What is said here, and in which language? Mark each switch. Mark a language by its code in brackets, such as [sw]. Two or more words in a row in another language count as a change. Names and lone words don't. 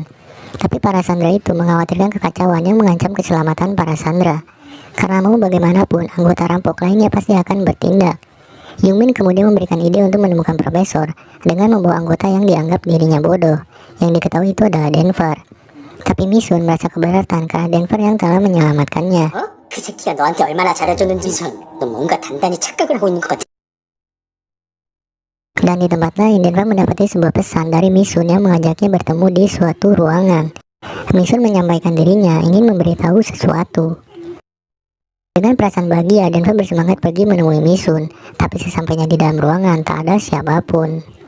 [id] Tapi para sandera itu mengkhawatirkan kekacauan yang mengancam keselamatan para sandera. Karena mau bagaimanapun anggota rampok lainnya pasti akan bertindak. Yungmin kemudian memberikan ide untuk menemukan profesor dengan membawa anggota yang dianggap dirinya bodoh, yang diketahui itu adalah Denver. Tapi Misun merasa keberatan karena Denver yang telah menyelamatkannya. [ko] 그 새끼가 너한테 얼마나 잘해줬는지 너 뭔가 단단히 착각을 하고 있는 것 같아. [id] Dan di tempat lain, Denver mendapati sebuah pesan dari Misun yang mengajaknya bertemu di suatu ruangan. Misun menyampaikan dirinya ingin memberitahu sesuatu. Dengan perasaan bahagia, Denver bersemangat pergi menemui Misun. Tapi sesampainya di dalam ruangan, tak ada siapapun.